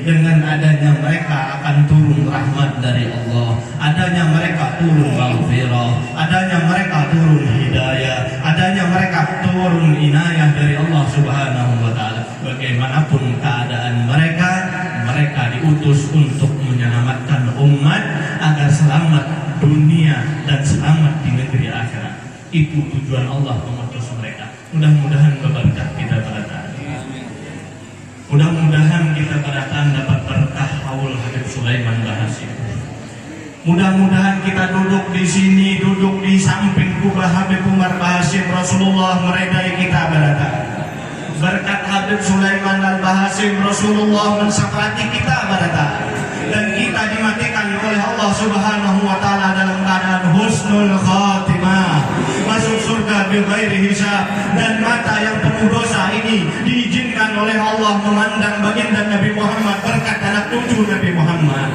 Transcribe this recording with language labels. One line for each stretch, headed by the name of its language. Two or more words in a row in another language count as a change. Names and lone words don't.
Indonesian: Dengan adanya mereka akan turun rahmat dari Allah, adanya mereka turun maghfirah, adanya mereka turun hidayah, adanya mereka turun inayah dari Allah
Arabic: سبحانه وتعالى.
Indonesian: Bagaimanapun keadaan mereka, mereka diutus untuk menyelamatkan umat agar selamat dunia dan selamat di negeri akhirat. Itu tujuan Allah mengutus mereka. Mudah-mudahan berkah kita berdatang. Mudah-mudahan kita berdatang dapat berkah haul Habib Sulaiman Bahasim. Mudah-mudahan kita duduk di sini, duduk di samping kubah Habib Umar Bahasim, Rasulullah meredai kita berdatang. Berkat Habib Sulaiman Al-Bahasim, Rasulullah mensafati kita berdatang. Dan kita dimatikan oleh Allah
Arabic: سبحانه وتعالى
Indonesian: dalam keadaan
Arabic: حسن الخاتمة,
Indonesian: masuk surga
Arabic: بغير حساب.
Indonesian: Dan mata yang penuh dosa ini diizinkan oleh Allah memandang baginda Nabi Muhammad berkat anak cucu Nabi Muhammad.